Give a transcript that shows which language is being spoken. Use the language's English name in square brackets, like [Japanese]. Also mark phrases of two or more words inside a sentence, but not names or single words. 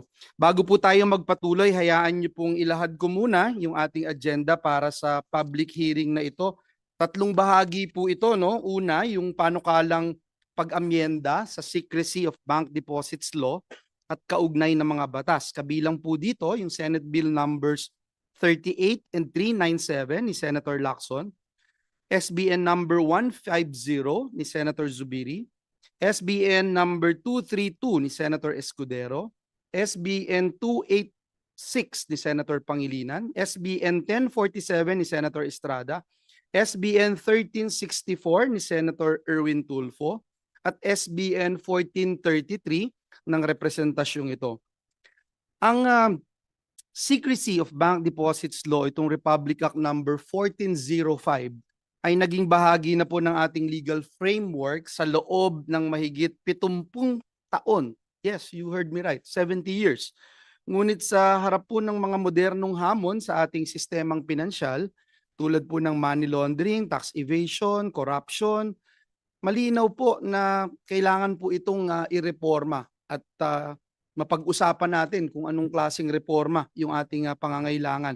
[Filipino] Bago po tayo magpatuloy, hayaan niyo pong ilahad ko muna yung ating agenda para sa public hearing na ito. 3 bahagi po ito, no? Una, yung panukalang pag-amyenda sa Secrecy of Bank Deposits Law at kaugnay ng mga batas. Kabilang po dito yung [English] Senate Bill numbers 38 and 397 [Filipino] ni Senator Lacson, SBN number 150 ni Senator Zubiri, SBN number 232 ni Senator Escudero, SBN 286 ni Senator Pangilinan, SBN 1047 ni Senator Estrada, SBN 1364 ni Senator Erwin Tulfo, at SBN 1433 ng representasyong ito. Ang Secrecy of Bank Deposits Law, itong Republic Act number 1405, ay naging bahagi na po ng ating [English] legal framework [Filipino] sa loob ng mahigit 70 taon. [English] Yes, you heard me right, 70 years. [Filipino] Ngunit sa harap po ng mga modernong hamon sa ating sistemang pinansyal, tulad po ng [English] money laundering, tax evasion, corruption, [Filipino] malinaw po na kailangan po itong ireforma at mapag-usapan natin kung anong klaseng reforma yung ating pangangailangan.